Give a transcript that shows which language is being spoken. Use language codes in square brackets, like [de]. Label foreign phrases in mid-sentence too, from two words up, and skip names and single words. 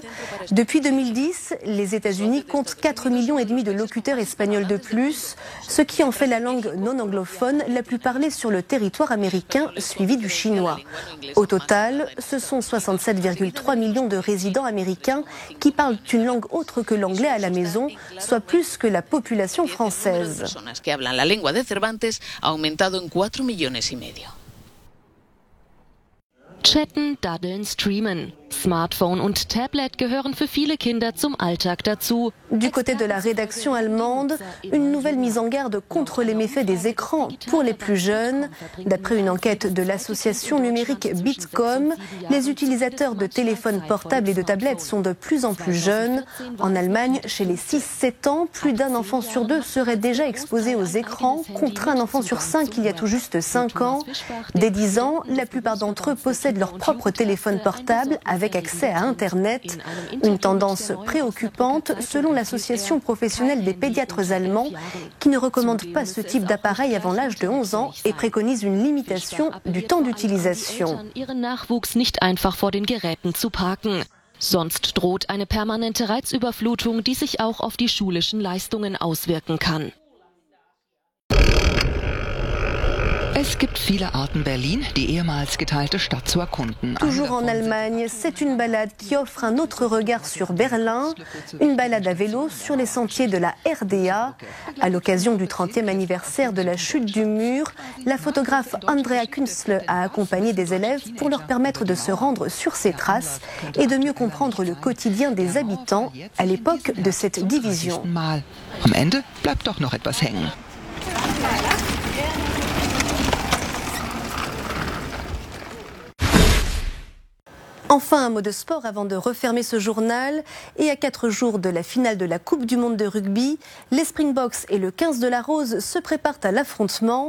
[fr] Depuis 2010, les États-Unis comptent 4,5 millions de locuteurs espagnols de plus, ce qui en fait la langue non anglophone la plus parlée sur le territoire américain, suivie du chinois. Au total, ce sont 67,3 millions de résidents américains qui parlent une langue autre que l'anglais à la maison, soit plus que la population française. [es] Que hablan la lengua de Cervantes ha aumentado en 4,5 millones. [de] Chatten, daddeln, streamen. Smartphone und Tablet gehören für viele Kinder zum Alltag dazu. [fr] Du côté de la rédaction allemande, une nouvelle mise en garde contre les méfaits des écrans pour les plus jeunes. D'après une enquête de l'association numérique Bitkom, les utilisateurs de téléphones portables et de tablettes sont de plus en plus jeunes. En Allemagne, chez les 6-7 ans, plus d'un enfant sur deux serait déjà exposé aux écrans, contre un enfant sur 5 il y a tout juste 5 ans. Dès 10 ans, la plupart d'entre eux possèdent leur propre téléphone portable avec accès à Internet. Une tendance préoccupante selon l'association professionnelle des pédiatres allemands qui ne recommande pas ce type d'appareil avant l'âge de 11 ans et préconise une limitation du temps d'utilisation. [de] Ihren Nachwuchs nicht einfach vor den Geräten zu parken. Sonst droht eine permanente Reizüberflutung, die sich auch auf die schulischen Leistungen auswirken kann. Es gibt viele Arten, Berlin, die ehemals geteilte Stadt zu erkunden. [fr] Toujours en Allemagne, c'est une balade qui offre un autre regard sur Berlin, une balade à vélo sur les sentiers de la RDA. À l'occasion du 30e anniversaire de la chute du mur, la photographe Andrea Künzle a accompagné des élèves pour leur permettre de se rendre sur ces traces et de mieux comprendre le quotidien des habitants à l'époque de cette division. [de] Am Ende bleibt doch noch etwas hängen. [fr] Enfin, un mot de sport avant de refermer ce journal. Et à 4 jours de la finale de la Coupe du Monde de rugby, les Springboks et le 15 de la Rose se préparent à l'affrontement.